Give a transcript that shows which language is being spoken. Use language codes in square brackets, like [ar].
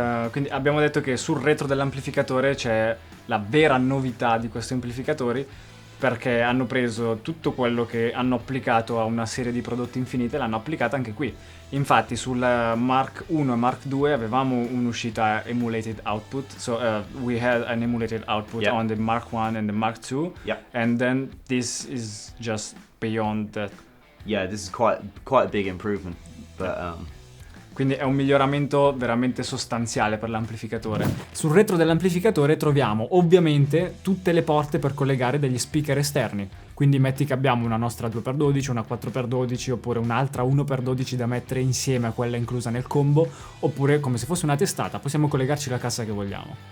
[it] Quindi abbiamo detto che sul retro dell'amplificatore c'è la vera novità di questi amplificatori, perché hanno preso tutto quello che hanno applicato a una serie di prodotti infinite e l'hanno applicata anche qui. Infatti sul Mark I e Mark II avevamo un'uscita emulated output, [en] so we had an emulated output on the Mark I and the Mark II, and then this is just beyond that. Yeah, this is quite a big improvement, but [it] quindi è un miglioramento veramente sostanziale per l'amplificatore. Sul retro dell'amplificatore troviamo ovviamente tutte le porte per collegare degli speaker esterni. Quindi metti che abbiamo una nostra 2x12, una 4x12 oppure un'altra 1x12 da mettere insieme a quella inclusa nel combo, oppure come se fosse una testata, possiamo collegarci la cassa che vogliamo.